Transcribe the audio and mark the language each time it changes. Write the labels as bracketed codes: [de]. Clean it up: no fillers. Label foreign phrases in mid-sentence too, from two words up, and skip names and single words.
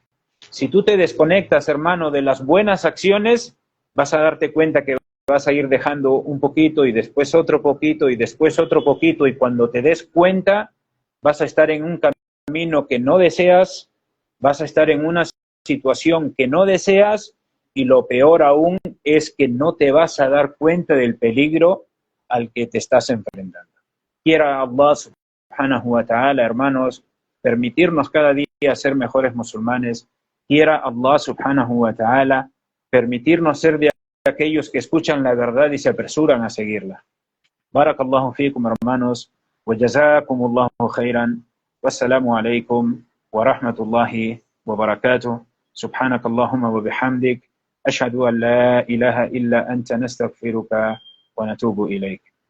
[es] Si tú te desconectas, hermano, de las buenas acciones, vas a darte cuenta que vas a ir dejando un poquito y después otro poquito y después otro poquito, y cuando te des cuenta vas a estar en un camino que no deseas, vas a estar en una situación que no deseas, y lo peor aún es que no te vas a dar cuenta del peligro al que te estás enfrentando. Quiera Allah [ar] سبحانه وتعالى, [es] hermanos, permitirnos cada día ser mejores musulmanes. Quiera Allah [ar] سبحانه وتعالى [es] permitirnos ser de aquellos que escuchan la verdad y se apresuran a seguirla. [ar] بارك الله فيكم, hermanos, وجزاكم الله خيرا والسلام عليكم ورحمة الله وبركاته. سبحانك اللهم وبحمدك أشهد أن لا إله إلا أنت نستغفرك ونتوب إليك.